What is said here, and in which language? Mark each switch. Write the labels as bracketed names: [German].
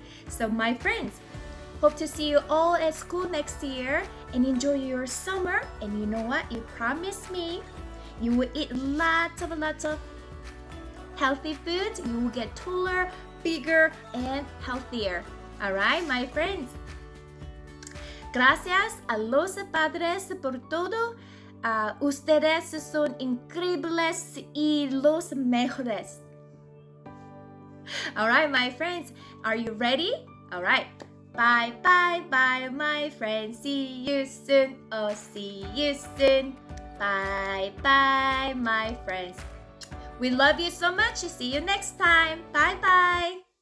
[English] So my friends, hope to see you all at school next year and enjoy your summer. And you know what? You promised me you will eat lots of healthy foods. You will get taller, bigger, and healthier. Alright, my friends? [Spanish] Gracias a los padres por todo. Ustedes son increíbles y los mejores. [English] Alright, my friends, are you ready? Alright. Bye, bye, bye, my friends. See you soon. Oh, see you soon. Bye, bye, my friends. We love you so much. See you next time. Bye, bye.